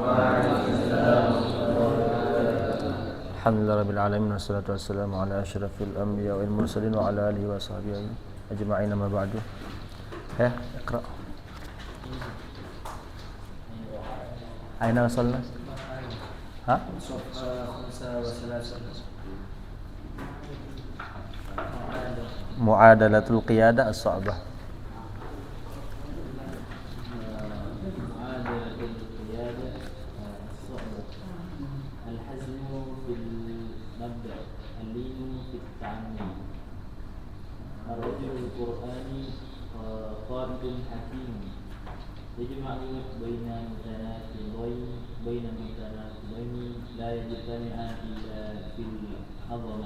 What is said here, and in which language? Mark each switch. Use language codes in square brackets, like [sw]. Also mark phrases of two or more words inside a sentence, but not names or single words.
[ar] الحمد لله رب العالمين والصلاة والسلام على أشرف الأنبياء والمرسلين وعلى آله وصحبه أجمعين أما بعد. يا، اقرأ. أين وصلنا? Ha? معادلة القيادة الصعبة. الرجل القرآني قارئ حكيم يجمع بين متناقضين لا يجتمعان إلا في العظمة.